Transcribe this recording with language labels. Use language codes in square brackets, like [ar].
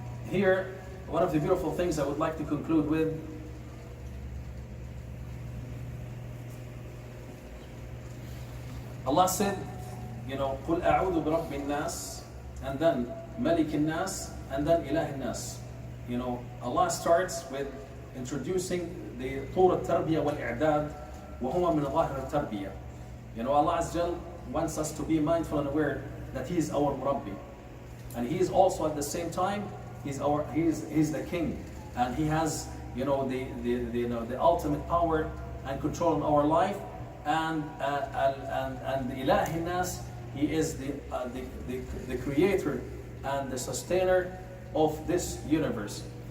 [en] Here, one of the beautiful things I would like to conclude with Allah said, [ar] قُلْ أَعُوذُ بِرَبِّ النَّاسِ, [en] and then [ar] مَلِكِ النَّاسِ, [en] and then [ar] إِلَهِ النَّاسِ. [en] Allah starts with introducing the [ar] طور التربية والإعداد وهو من ظاهر التربية. [en] Allah Azza wa Jal wants us to be mindful and aware that He is our Murabbi, and He is also at the same time He's the King, and He has the ultimate power and control in our life, and the Ilahi Nas, He is the creator and the sustainer of this universe.